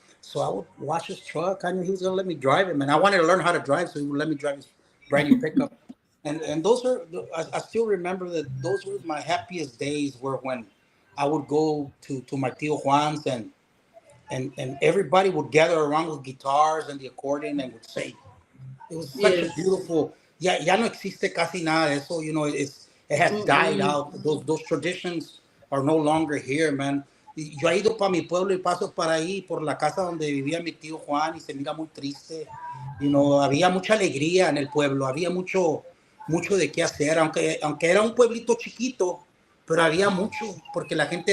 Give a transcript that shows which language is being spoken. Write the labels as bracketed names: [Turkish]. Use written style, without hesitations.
[English] So I would wash his truck. I knew he was gonna let me drive it, man. I wanted to learn how to drive, so he would let me drive his brand new pickup. And those are I still remember that those were my happiest days were when I would go to my tío Juan's and everybody would gather around with guitars and the accordion and would sing. It was such a Yes. beautiful. [Spanish] Ya no existe casi nada de eso. [English] It has died Mm-mm. out. Those traditions are no longer here, man. [Spanish] Yo he ido para mi pueblo y paso para ahí por la casa donde vivía mi tío Juan y se mira muy triste. Había mucha alegría en el pueblo, había mucho de qué hacer, aunque era un pueblito chiquito, pero había mucho porque la gente